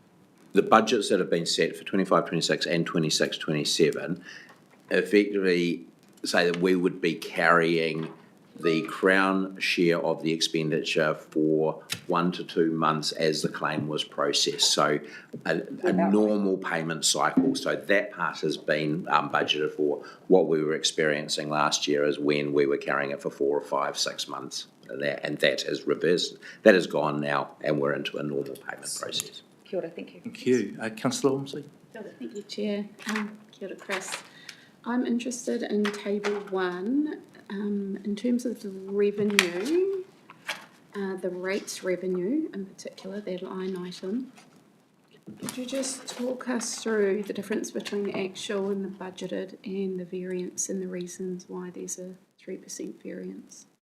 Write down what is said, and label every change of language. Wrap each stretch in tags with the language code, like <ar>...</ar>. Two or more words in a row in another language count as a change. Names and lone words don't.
<en>The budgets that have been set for 25-26 and 26-27 effectively say that we would be carrying the Crown share of the expenditure for 1 to 2 months as the claim was processed. So a normal payment cycle. So that part has been budgeted for. What we were experiencing last year is when we were carrying it for 4 or 5, 6 months. And that has reversed. That has gone now, and we're into a normal payment process.</en> <mi>Kia ora,</mi> <en>thank you. Thank you. Councillor Ormsey. Thank you, Chair.</en> <mi>Kia ora, Chris.</mi> <en>I'm interested in Table 1. In terms of the revenue, the rates revenue in particular, that line item, could you just talk us through the difference between the actual and the budgeted and the variance and the reasons why there's a 3% variance?</en>